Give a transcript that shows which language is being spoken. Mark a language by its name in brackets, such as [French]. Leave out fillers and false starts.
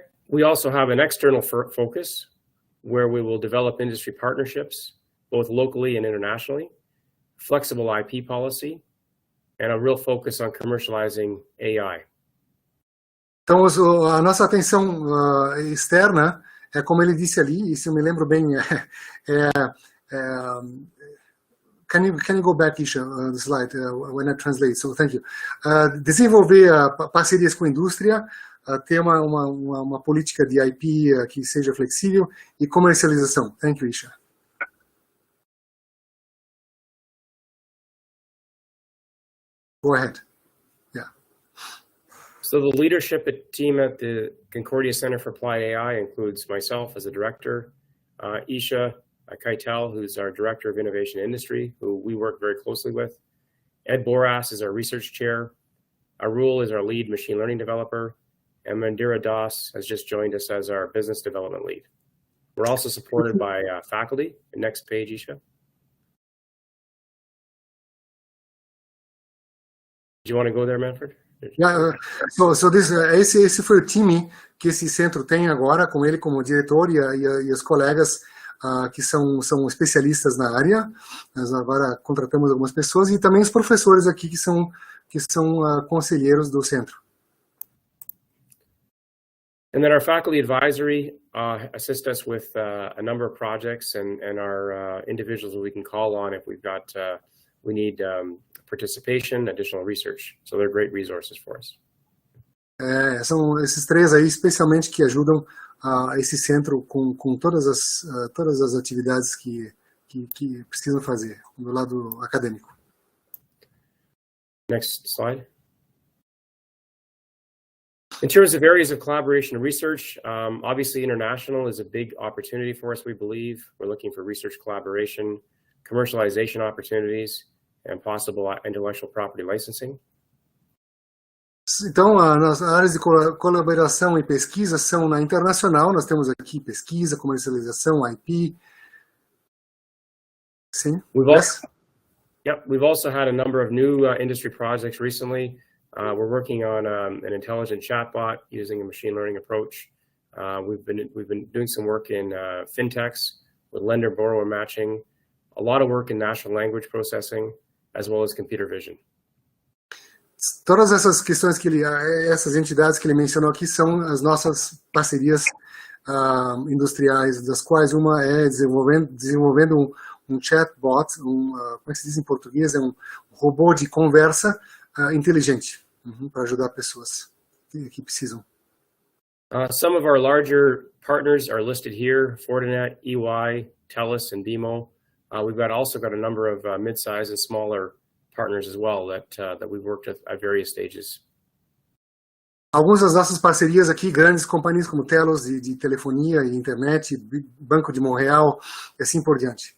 [English] We also have an external focus where we will develop industry partnerships, both locally and internationally, flexible IP policy, and a real focus on commercializing AI. [Portuguese] Então, a nossa atenção externa é como ele disse ali, e se eu me lembro bem, [English] can you go back, Isha, the slide, when I translate, so thank you. [Portuguese] Desenvolver parcerias com a indústria, ter uma política de IP que seja flexível e comercialização. [English] Thank you, Isha. Go ahead. Yeah. So the leadership team at the Concordia Center for Applied AI includes myself as a director, Isha Keitel, who's our director of innovation industry, who we work very closely with. Ed Boras is our research chair. Arul is our lead machine learning developer. And Mandira Das has just joined us as our business development lead. We're also supported by faculty. The next page, Isha. Do you want to go there, Manfred? [Portuguese] Yeah, esse foi o time que esse centro tem agora, com ele como diretor e os colegas que são especialistas na área. Nós agora contratamos algumas pessoas e também os professores aqui que são conselheiros do centro. [English] And then our faculty advisory assist us with a number of projects and our individuals we can call on if we need participation, additional research. So they're great resources for us. [Portuguese] São esses 3 aí, especialmente, que ajudam esse centro com todas as atividades que precisam fazer do lado acadêmico. [English] Next slide. In terms of areas of collaboration and research, obviously international is a big opportunity for us, we believe. We're looking for research collaboration, commercialization opportunities, and possible intellectual property licensing. [Portuguese] Então, as áreas de colaboração e pesquisa são na internacional. Nós temos aqui pesquisa, comercialização, IP. Sim. [English] We've also had a number of new industry projects recently. We're working on an intelligent chatbot using a machine learning approach. We've been doing some work in fintechs with lender-borrower matching, a lot of work in natural language processing, as well as computer vision. [Portuguese] Todas essas questões essas entidades que ele mencionou aqui são as nossas parcerias industriais, das quais uma é desenvolvendo um chatbot, como é que se diz em português? É um robô de conversa inteligente, para ajudar pessoas que precisam. [English] Some of our larger partners are listed here: Fortinet, EY, TELUS, and BMO. We've also got a number of mid-size and smaller partners as well that we've worked with at various stages. [Portuguese] Algumas das nossas parcerias aqui, grandes companhias como TELUS de telefonia e internet, Banco de Montreal, e assim por diante.